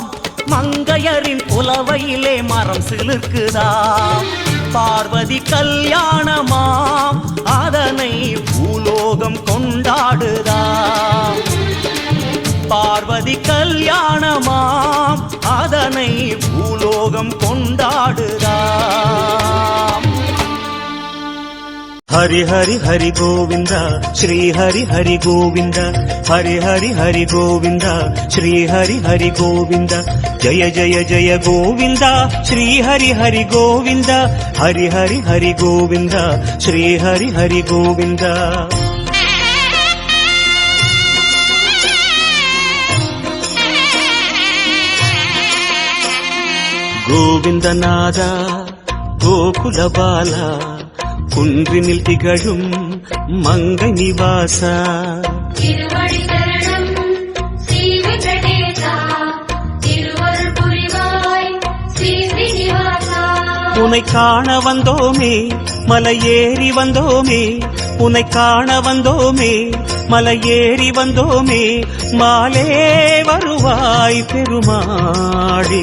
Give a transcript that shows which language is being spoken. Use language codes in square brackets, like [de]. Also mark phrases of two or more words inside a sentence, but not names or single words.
[ta] மங்கையரின் புலவையிலே மரம் சிலிர்க்குதாம். பார்வதி கல்யாணமாம் அதனை பூலோகம் கொண்டாடுதா. பார்வதி கல்யாணமாம் அதனை பூலோகம் கொண்டாடுதா. [sa] हरि हरि हरि गोविंद श्री हरि हरि गोविंद हरि हरि हरि गोविंद श्री हरि हरि गोविंद जय जय जय गोविंद श्री हरि हरि गोविंद हरि हरि हरि गोविंद श्री हरि हरि गोविंद गोविंदनाद गोकुल बाला [ta] குன்றினில் திகழும் மங்கை நிவாசா திருவடி சரணம் ஸ்ரீ வெங்கடேசா திருவருள் புரிவாய் ஸ்ரீ ஸ்ரீனிவாசா. உன்னை காண வந்தோமே மலையேறி வந்தோமே உன்னை காண வந்தோமே மலையேறி வந்தோமே மாலே வருவாய் பெருமாளே.